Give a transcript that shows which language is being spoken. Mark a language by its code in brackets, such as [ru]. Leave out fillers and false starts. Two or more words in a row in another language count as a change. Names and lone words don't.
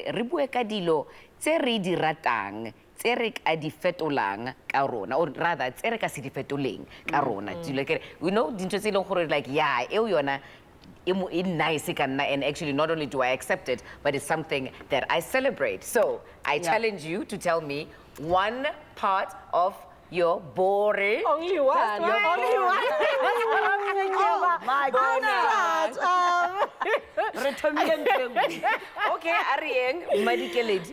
[st] re bue ka dilo tse re di ratang, tse re ka di fetolang ka rona, [en] or rather [st] tse re ka se di fetoleng ka rona. [en] You know, [st] dintho tse e leng gore [en] like, yeah, [st] eo yona e nice ka nna, [en] and actually not only do I accept it, but it's something that I celebrate. So I challenge you to tell me one part of your boring. Only one. Only one. Oh my goodness. Okay, Arieng, Madikeled.